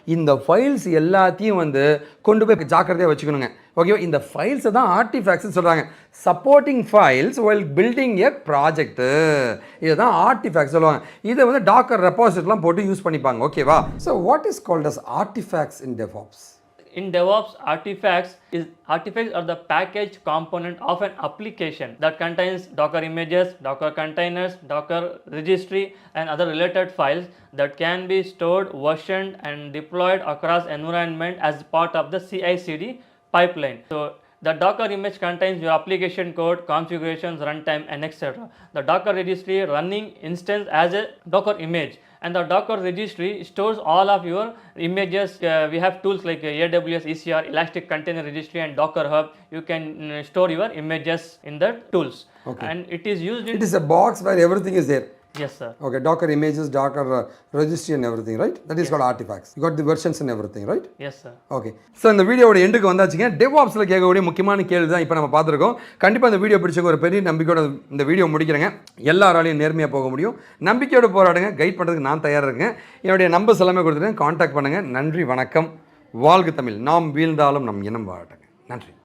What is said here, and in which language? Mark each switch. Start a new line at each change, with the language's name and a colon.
Tamil: இந்த ஃபைல்ஸ் எல்லாத்தையும் வந்து கொண்டு போய் ஜாக்கிரதையாக வச்சுக்கணுங்க ஓகேவா. இந்த ஃபைல்ஸை தான் ஆர்டிஃபேக்ட்ஸ்னு சொல்கிறாங்க.
English: supporting files while building a project,
Tamil: இதை தான் ஆர்டிஃபேக்ட்ஸ் சொல்லுவாங்க. இதை வந்து டாக்கர் ரெபாசிட்டரிலாம் போட்டு யூஸ் பண்ணிப்பாங்க ஓகேவா.
English: So what is called as artifacts in DevOps? In DevOps, artifacts are the package component of an application that contains Docker images, Docker containers, Docker registry, and other related files that can be stored, versioned, and deployed across environment as part of the CI/CD pipeline. So the Docker image contains your application code, configurations, runtime, and etc. The Docker registry running instance as a Docker image. And the Docker registry stores all of your images. We have tools like AWS ECR, Elastic Container Registry, and Docker Hub. You can store your images in the tools. Okay. And it is used in... It is a box where everything is there. Yes, sir. Okay, Docker images, Docker registry and everything, right? That is called artifacts. You got the versions and everything, right? Yes, sir. Okay.
Tamil: So இந்த வீடியோட எண்டுக்கு வந்தாச்சுங்க. டெவாப்ஸில் கேட்கக்கூடிய முக்கியமான கேள்வி தான் இப்போ நம்ம பார்த்துருக்கோம். கண்டிப்பாக இந்த வீடியோ பிடிச்சவங்க ஒரு பெரிய நம்பிக்கையோட இந்த வீடியோ முடிக்கிறேங்க. எல்லாராலையும் நேர்மையாக போக முடியும். நம்பிக்கையோட போராடுங்க. கைட் பண்ணுறதுக்கு நான் தயாராக இருக்கேன். என்னுடைய நம்பர்ஸ் எல்லாமே கொடுத்துருக்கேன், காண்டாக்ட் பண்ணுங்கள். நன்றி, வணக்கம். வாழ்க தமிழ். நாம் வீழ்ந்தாலும் நம் இனம் வாழட்டுங்க. நன்றி.